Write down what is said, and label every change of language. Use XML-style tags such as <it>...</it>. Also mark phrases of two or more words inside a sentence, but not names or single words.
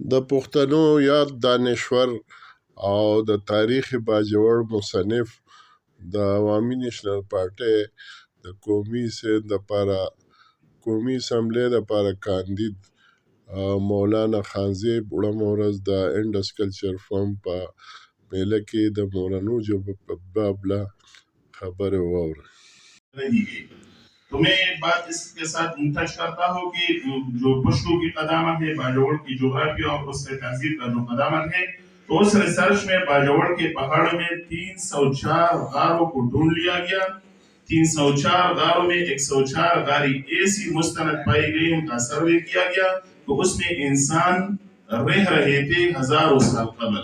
<ps>پښتنو یاد دانشور او د تاریخ باجوړ مصنف د عوامي نیشنل پارټۍ د قومي اسمبلی دپاره کاندید مولانا خانزیب وړمه ورځ د انډس کلچر فورم په میله کې د مورنو ژبو په باب خبرې واورئ.</ps> <ur>تو میں ایک بات اس کے ساتھ ٹچ کرتا ہوں کہ جو پشتو کی قدامت ہے باجوڑ کی جغرافیہ اور اس کے تہذیب کا جو قدامت ہے، تو اس ریسرچ میں باجوڑ کے پہاڑوں میں 304 غاروں کو ڈھونڈ لیا گیا. 304 غاروں میں 104 غاری ایسی مستند پائی گئی، ان کا سروے کیا گیا تو اس میں انسان رہ رہے تھے ہزاروں سال قبل.</ur>